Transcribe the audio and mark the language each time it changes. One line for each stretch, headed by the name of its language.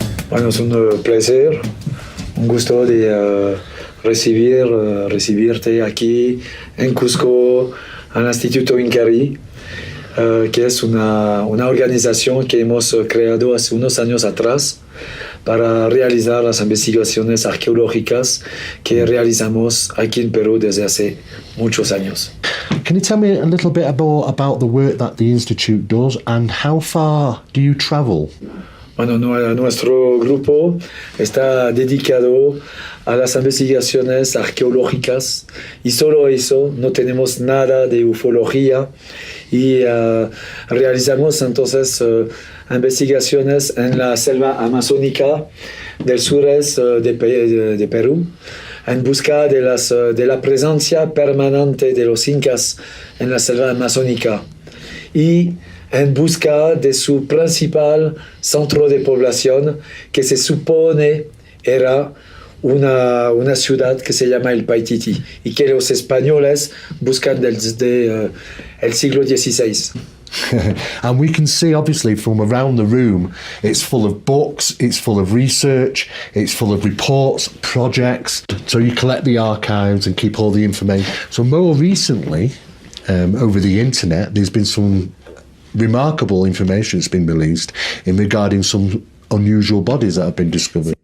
Spanish: Bueno, es un placer, un gusto de recibirte aquí en Cusco, en el Instituto Ikari, que es una organización que hemos creado hace unos años atrás para realizar las investigaciones arqueológicas que realizamos aquí en Perú desde hace muchos años.
English: Can you tell me a little bit about the work that the Institute does and how far do you travel?
Spanish: Bueno, nuestro grupo está dedicado a las investigaciones arqueológicas y solo eso, no tenemos nada de ufología y realizamos entonces investigaciones en la selva amazónica del sureste de Perú en busca de la presencia permanente de los incas en la selva amazónica y en busca de su principal centro de población, que se supone era una ciudad que se llama el Paititi y que los españoles buscan desde el siglo XVI.
English: And we can see, obviously, from around the room, it's full of books, it's full of research, it's full of reports, projects. So you collect the archives and keep all the information. So more recently, over the internet, there's been some remarkable information that's been released in regarding some unusual bodies that have been discovered.